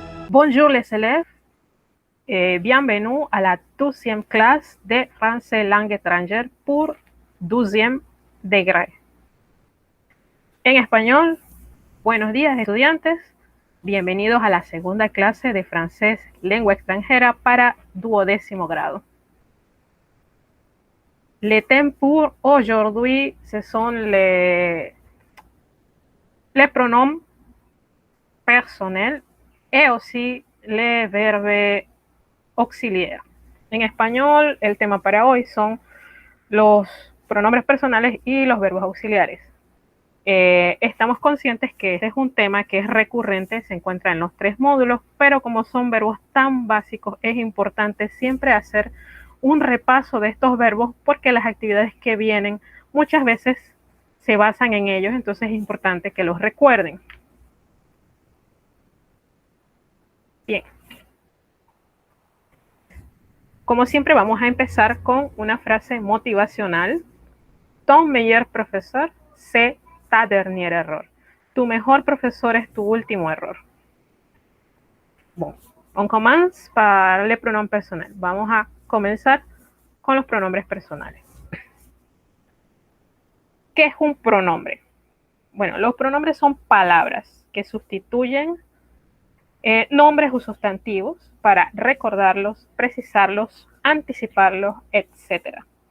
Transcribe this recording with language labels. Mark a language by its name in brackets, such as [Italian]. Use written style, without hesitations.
[French] Bonjour les élèves et bienvenue à la 12e classe de français langue étrangère pour 12e degré. [Spanish] En español, buenos días estudiantes, bienvenidos a la segunda clase de francés lengua extranjera para 12e grado. [French] Les thèmes pour aujourd'hui, ce sont les pronoms personnels et aussi les verbes auxiliaires. [Spanish] En español, el tema para hoy son los pronombres personales y los verbos auxiliares. Estamos conscientes que este es un tema que es recurrente, se encuentra en los 3 módulos, pero como son verbos tan básicos, es importante siempre hacer un repaso de estos verbos porque las actividades que vienen muchas veces se basan en ellos, entonces es importante que los recuerden. Bien. Como siempre, vamos a empezar con una frase motivacional. [French] Ton meilleur professeur, c'est ta dernière erreur. [Spanish] Tu mejor profesor es tu último error. [French] Bon, on commence par les pronoms personnels. [Spanish] Vamos a comenzar con los pronombres personales. ¿Qué es un pronombre? Bueno, los pronombres son palabras que sustituyen nombres o sustantivos para recordarlos, precisarlos, anticiparlos, etc.